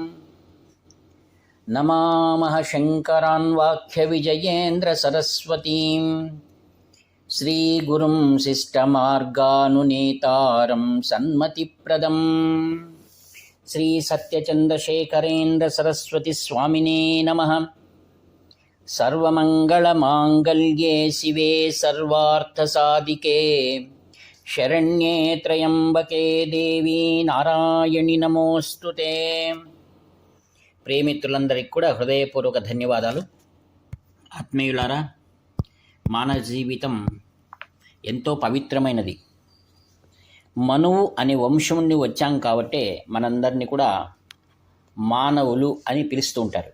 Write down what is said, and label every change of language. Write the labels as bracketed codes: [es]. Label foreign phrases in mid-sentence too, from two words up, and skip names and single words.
[sa] नमामः शङ्करान् वाक्यविजयेन्द्रसरस्वतीं श्रीगुरुं शिष्टमार्गानुनेतारं सन्मतिप्रदं श्रीसत्यचन्द्रशेखरेन्द्रसरस्वतीस्वामिने नमः। सर्वमङ्गलमाङ्गल्ये शिवे सर्वार्थसाधिके शरण्ये त्र्यम्बके देवी నారాయణి నమోస్తుతే। [te] ప్రేమిత్రులందరికీ కూడా హృదయపూర్వక ధన్యవాదాలు। ఆత్మీయులారా, మానవ జీవితం ఎంతో పవిత్రమైనది. మనువు అనే వంశం నుండి వచ్చాం కాబట్టే మనందరినీ కూడా మానవులు అని పిలుస్తూ ఉంటారు.